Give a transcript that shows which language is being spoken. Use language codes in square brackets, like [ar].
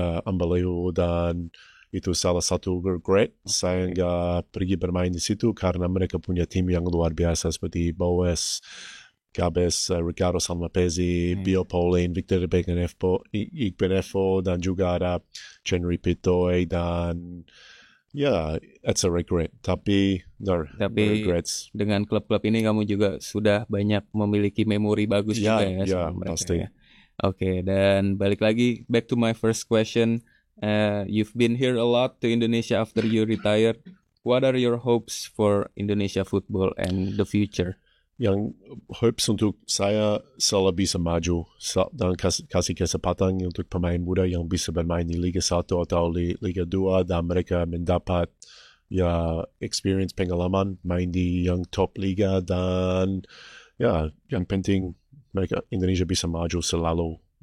[id] Iya, unbelievable. Dan itu salah satu regret saya nggak pergi bermain di situ karena mereka punya tim yang luar biasa seperti Boas, Gabes, Ricardo Salmapesi, Bio Paulin, Victor Igbenefo, dan juga ada Henry Pitoy dan [en] it's a regret. [id] Tapi regrets. Dengan klub-klub ini kamu juga sudah banyak memiliki memori bagus juga ya sama mereka. Pasti. Oke, dan balik lagi [en] back to my first question. You've been here a lot to Indonesia after you retired. What are your hopes for Indonesia football and the future? [id] Yang hopes untuk saya selalu bisa maju dan kasih kesempatan untuk pemain muda yang bisa bermain di Liga 1 atau Liga 2 dan mereka mendapat experience pengalaman main di yang top liga dan yang penting mereka Indonesia bisa maju selalu.